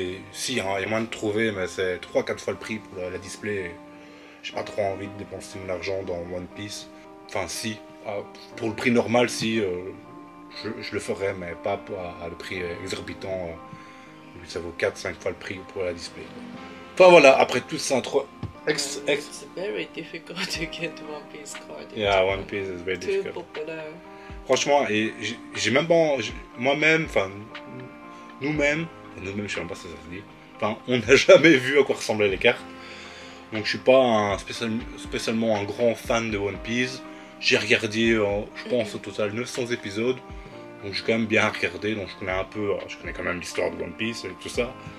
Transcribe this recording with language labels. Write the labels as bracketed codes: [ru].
[fr] Et si, hein, il y a moyen de trouver, mais c'est 3-4 fois le prix pour la display. J'ai pas trop envie de dépenser mon argent dans One Piece. Enfin, si, pour le prix normal, si, je le ferais, mais pas à le prix exorbitant. Ça vaut 4-5 fois le prix pour la display. Enfin voilà, après tout ça, [en] It's very difficult to get One Piece card. Yeah, One Piece is very Too difficult. popular. [fr] Franchement, et j'ai même pas, moi-même, nous-mêmes, je sais même pas si ça se dit, on n'a jamais vu à quoi ressemblaient les cartes. Donc je suis pas spécialement un grand fan de One Piece. J'ai regardé, je pense au total 900 épisodes. Donc j'ai quand même bien regardé, donc je connais un peu, je connais quand même l'histoire de One Piece et tout ça.